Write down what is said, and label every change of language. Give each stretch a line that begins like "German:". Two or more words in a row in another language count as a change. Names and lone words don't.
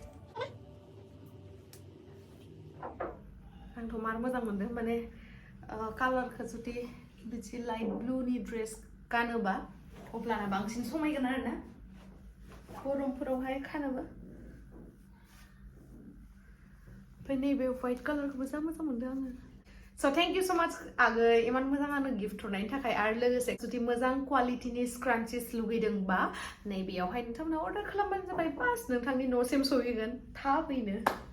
Bodo: आंथ' मार मोजां मोनदों माने कालारखौ जुदि बिदि
English: light blueni dress
Bodo: गानोबा अब्लाना बांसिन समायगोन आरोना गरमफोरावहाय खानोबो ओमफ्राय नैबे
English: white colorkhoubo
Bodo: जा मोजां मोनदों आङो
English: So thank you so much
Bodo: आगै इमान मोजां आंनो गिफ्ट हरनायनि थाखाय आरो लोगोसे जुदि मोजां
English: qualityni scrunchies
Bodo: लुगैदोंबा नैबेयावहाय नोंथांमोना अर्डार खालामबानो जाबाय बास नोंथांनि न'सिम सहैगोन थाबैनो